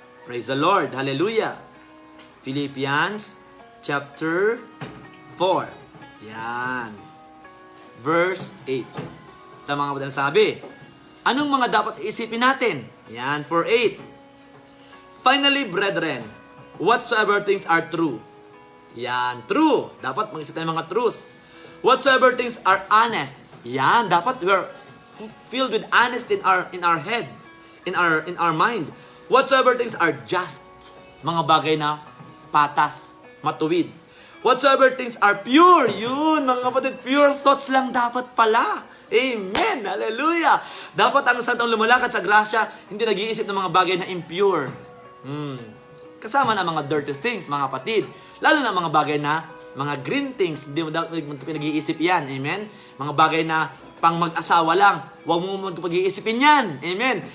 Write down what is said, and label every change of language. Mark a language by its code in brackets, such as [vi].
[en] Praise the Lord. Hallelujah. Philippians chapter 4. Yan. verse 8. [tl] Ito mga kapatid sabi, anong mga dapat isipin natin? [en] Yan, for 8. Finally, brethren, whatsoever things are true. Yan, true. [tl] Dapat mag-isip tayo ng mga truths. [en] Whatsoever things are honest. Yan, dapat we're filled with honesty in our head, in our mind. Whatsoever things are just. [tl] Mga bagay na patas, matuwid. [en] Whatsoever things are pure. [tl] Yun, mga kapatid, pure thoughts lang dapat pala. Amen! Hallelujah! Dapat ang santong lumalakad sa grasya, hindi nag-iisip ng mga bagay na impure. Kasama na mga dirty things, mga kapatid. Lalo na mga bagay na mga green things, hindi mo dapat pinag-iisip yan. Amen? Mga bagay na pang mag-asawa lang, huwag mo pag-iisipin yan. Amen?